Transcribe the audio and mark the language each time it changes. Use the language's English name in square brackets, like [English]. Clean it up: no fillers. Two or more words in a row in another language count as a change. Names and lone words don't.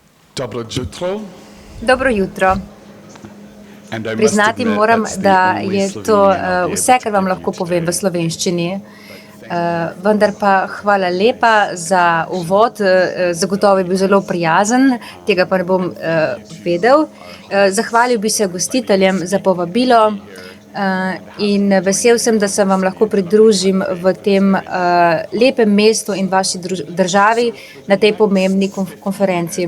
[Slovenian] Dobro jutro. Dobro jutro. [English] And I must [Slovenian] Priznati [English] admit [Slovenian] moram, [English] that's the [Slovenian] da [English] only [Slovenian] je to [English] Slovenian I'll be [Slovenian] vse, [English] able to [Slovenian] kar vam [English] give you [Slovenian] lahko povem v [English] today. [Slovenian] slovenščini. Vendar pa hvala lepa za uvod. Zagotovo je bil zelo prijazen, tega pa ne bom vedel. Zahvalil bi se gostiteljem za povabilo in vesel sem, da se vam lahko pridružim v tem lepem mestu in vaši državi na tej pomembni konferenci.